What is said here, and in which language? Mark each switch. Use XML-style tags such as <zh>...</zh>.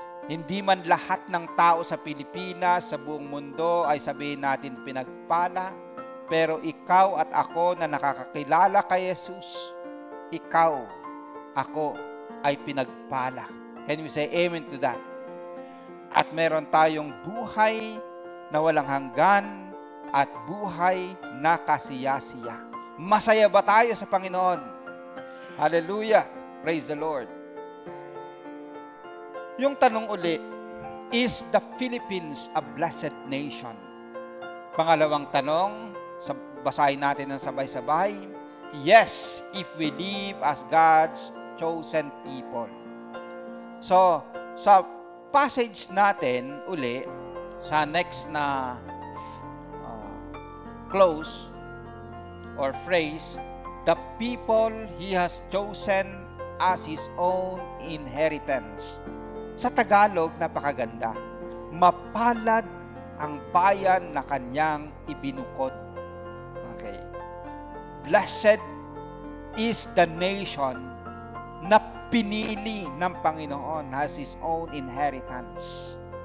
<tl>Hindi man lahat ng tao sa Pilipinas, sa buong mundo ay sabihin natin pinagpala, pero ikaw at ako na nakakakilala kay Jesus, ikaw, ako ay pinagpala.</tl> <en>Can you say amen to that?</en> <tl>At meron tayong buhay na walang hanggan at buhay na kasiyasiya. Masaya ba tayo sa Panginoon?</tl> <en>Hallelujah! Praise the Lord!</en> <tl>Yung tanong uli,</tl> <en>is the Philippines a blessed nation?</en> <tl>Pangalawang tanong, basahin natin ng sabay-sabay.</tl> <en>Yes, if we live as God's chosen people. So,</en> <tl>sa passage natin uli,</tl> <en>sa next na close or phrase, the people He has chosen as His own inheritance.</en> <tl>Sa Tagalog, napakaganda. Mapalad ang bayan na kanyang ibinukod.</tl> <en>Okay. Blessed is the nation</en> <tl>na pinili ng Panginoon,</tl> <en>has His own inheritance.</en>